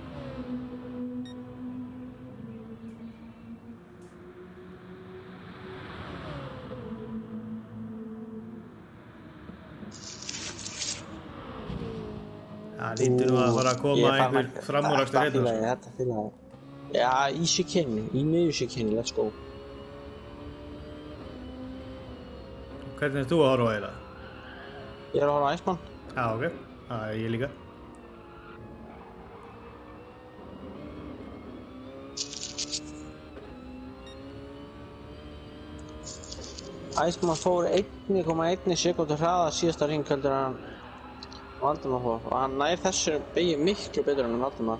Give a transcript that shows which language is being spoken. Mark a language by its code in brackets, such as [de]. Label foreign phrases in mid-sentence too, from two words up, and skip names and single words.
[is] Það lítur nú að fara að koma einhver framúrakstur hérna sko. Þetta fílaði. Já, í chicane, í miðju chicane, [en] let's go. [is] Hvernig er þú að horfa á eiginlega? Ég er að horfa á Iceman. Já, ok. Það er ég líka. Iceman fór 1,1 sekúndu hraða síðasta hring heldur en Valdimar fór og hann nær þessu beygju miklu betur en Valdimar.